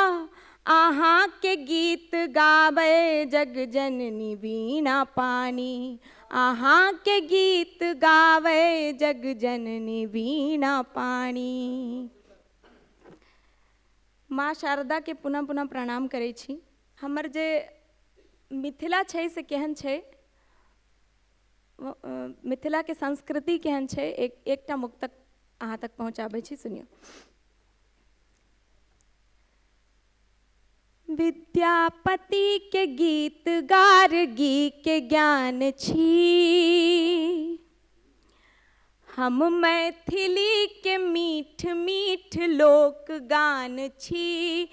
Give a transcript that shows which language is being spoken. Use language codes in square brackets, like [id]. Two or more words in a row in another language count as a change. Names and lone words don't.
[mai] आहाँ के गीत गावे जग जननी वीणा पानी, आहाँ के गीत गावे जग जननी वीणा पानी। माँ शारदा के पुनः पुनः प्रणाम करै छी। हमर जे मिथिला छै से केहन छै, मिथिला के संस्कृति केहन छै एकटा मुक्तक अहाँ तक पहुँचाबै छी, सुनियौ। विद्यापति के गीत गार्गी के ज्ञान छी, हम मैथिली के मीठ मीठ लोक गान छी।